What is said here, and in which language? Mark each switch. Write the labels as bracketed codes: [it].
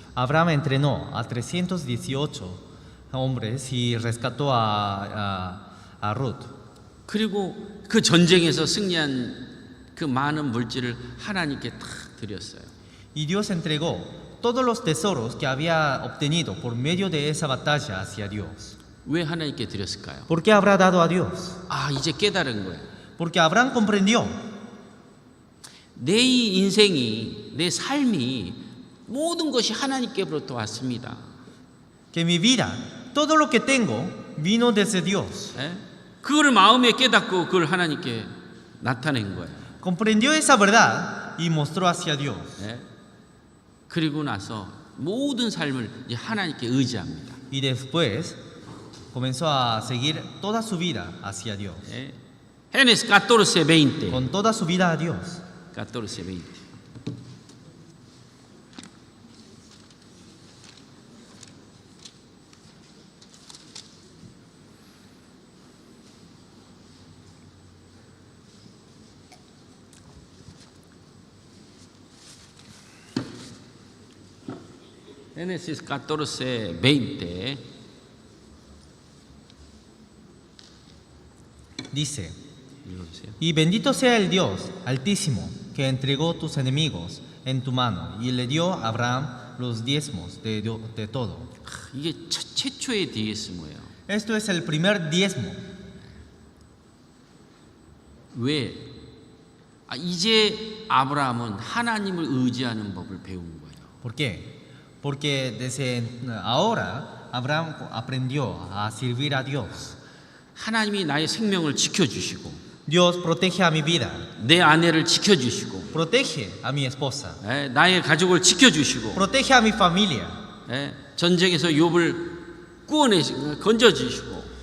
[es] Abraham entrenó a 318 hombres y rescató a Ruth. [ko] 그리고 그 전쟁에서 승리한 그 많은 물질을 하나님께 다 드렸어요. [es] Y Dios entregó todos los tesoros que había obtenido por medio de esa batalla hacia Dios. [ko] 왜 하나님께 드렸을까요? [es] ¿Por qué habrá dado a Dios? [ko] 아, 이제 깨달은 거예요. [es] Porque Abraham comprendió [ko] 내 인생이, 내 삶이 모든 것이 하나님께로부터 왔습니다. [es] que mi vida, todo lo que tengo, vino desde Dios. [ko] 예? 그거를 마음에 깨닫고 그걸 하나님께 나타낸 거예요. [es] Comprendió esa verdad y mostró hacia Dios. [ko] 예? 그리고 나서 모든 삶을 이제 하나님께 의지합니다. [es] Y después comenzó a seguir toda su vida hacia Dios. 예? Génesis 14:20. Con toda su vida a Dios. 14:20. Génesis 14:20 Dice: [ko] 읽어주세요. [es] Y bendito sea el Dios altísimo que entregó tus enemigos en tu mano y le dio a Abraham los diezmos de todo. [ko] 이게 최초의 디에스모예요. [es] Esto es el primer diezmo. [ko] 왜? 이제 아브라함은 하나님을 의지하는 법을 배운 거예요. [es] ¿Por qué? Porque desde ahora Abraham aprendió a servir a Dios. [ko] 하나님이 나의 생명을 지켜주시고 [es] Dios protege a mi vida, [ko] 내 아내를 지켜주시고 [es] protege a mi esposa, [ko] 나의 가족을 지켜주시고 [es] protege a mi familia. [ko] 전쟁에서 욥을 건져주시고